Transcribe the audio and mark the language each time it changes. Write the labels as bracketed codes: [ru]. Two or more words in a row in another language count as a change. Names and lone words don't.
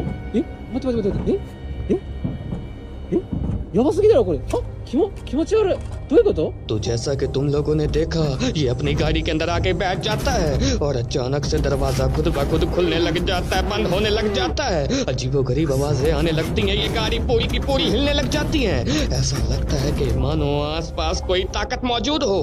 [ja] 待って。やばすぎだろこれ。気持ち悪い。どういうこと？ [hi] तो जैसा कि तुम लोगों ने देखा, ये अपनी गाड़ी के अंदर आके बैठ जाता है और अचानक से दरवाजा खुद ब खुद खुलने लग जाता है, बंद होने लग जाता है। अजीबोगरीब आवाजें आने लगती हैं, ये गाड़ी पूरी की पूरी हिलने लग जाती है। ऐसा लगता है कि मानो आसपास कोई ताकत मौजूद हो।